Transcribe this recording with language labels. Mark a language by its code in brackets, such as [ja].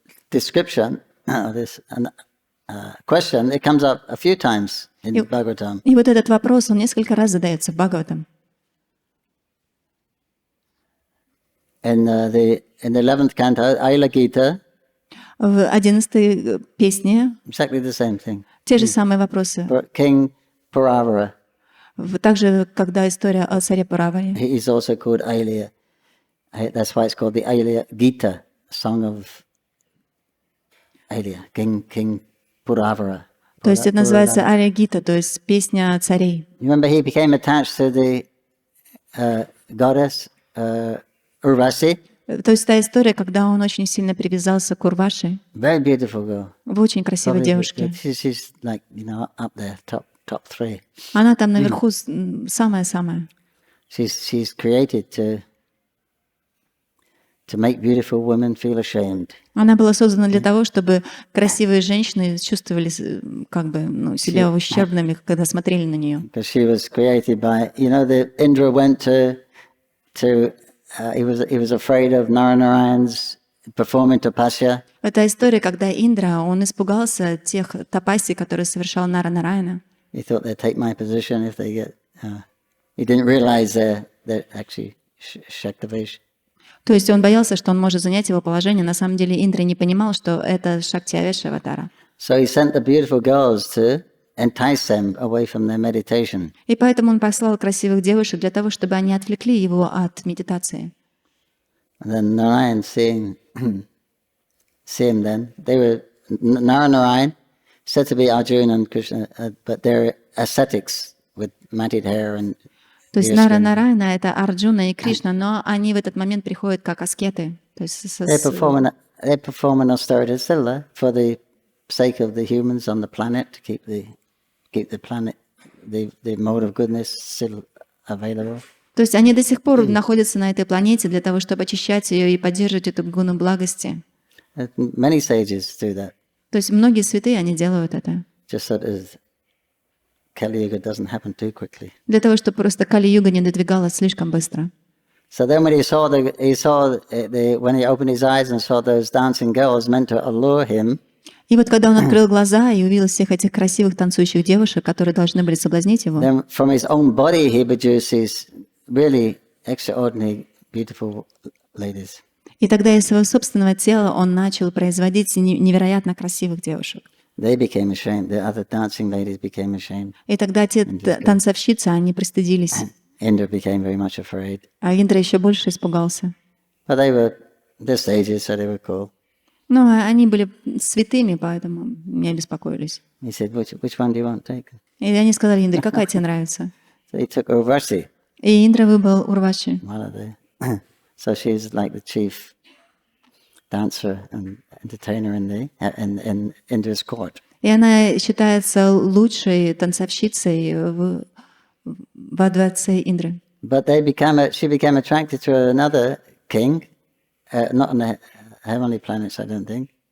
[en] description, this question, it comes up a few times in Bhagavatam. [ru] И вот этот вопрос, он несколько раз задается в Бхагаватам. [en] In the 11th canto, Aila Gita, [ru] В 11-й песне [en] exactly the same thing. [ru] те же самые вопросы. [en] King Puravara, [ru] Также, когда история о царе Пураваре. [en] he's also called Aila. That's why it's called the Aila Gita, song of Aila, King Puravara. [ru] То есть это называется Ария Гита, то есть песня царей. [en] You remember he became attached to the goddess Urvasi? [ru] То есть та история, когда он очень сильно привязался к Урваши, [en] Very beautiful girl. [ru] в очень красивой девушке. [en] She's like, up there, top three. [ru] Она там наверху самая-самая. [en] She's created to make beautiful women feel ashamed. [ru] Она была создана для того, чтобы красивые женщины чувствовали как бы себя ущербными, когда смотрели на нее. [en] Because she was created by, the Indra went to he was afraid of Narayan's performing tapasya. [ru] Это история, когда Индра, он испугался тех тапаси, которые совершал Нара-Нараяна. [en] He thought they'd take my position if they get. He didn't realize they're actually Shaktavesh. [ru] То есть он боялся, что он может занять его положение. На самом деле Индра не понимал, что это Шактиавеша аватара. [en] So he sent the beautiful girls to entice them away from their meditation. [ru] И поэтому он послал красивых девушек для того, чтобы они отвлекли его от медитации. [en] And then Narayan, seeing them, they were Narayan said to be Arjuna and Krishna, but they're ascetics with matted hair and. [ru] То есть Нара-Нараяна — это Арджуна и Кришна, но они в этот момент приходят как аскеты. То есть [en] they perform an austerity sila for the sake of the humans on the planet to keep the planet, the mode of goodness still available. [ru] То есть они до сих пор находятся на этой планете для того, чтобы очищать ее и поддерживать эту гуну благости. [en] Many sages do that. [ru] То есть многие святые, они делают это. [en] Just so that Kali-yuga doesn't happen too quickly. [ru] Для того, чтобы просто Кали-юга не надвигалась слишком быстро. [en] So then when when he opened his eyes and saw those dancing girls meant to allure him. [ru] И вот когда он открыл глаза и увидел всех этих красивых танцующих девушек, которые должны были соблазнить его, [en] then from his own body he produces really extraordinary, beautiful ladies. [ru] И тогда из своего собственного тела он начал производить невероятно красивых девушек. [en] They became ashamed. The other dancing ladies became ashamed. [ru] И тогда те танцовщицы, они пристыдились. [en] Indra became very much afraid. [ru] А Индра еще больше испугался. [en] But they were the sages, so they were cool. [ru] Но они были святыми, поэтому не беспокоились. [en] He said, which one do you want to take? [ru] И они сказали Индре, какая тебе нравится? [en] So he took Urvasi. [ru] И Индра выбрал Урваши. [en] So she's like the chief dancer and entertainer in Indra's court. [ru] И она считается лучшей танцовщицей во дворце Индры. [en] But she became attracted to another king, not on the heavenly planets, I don't think.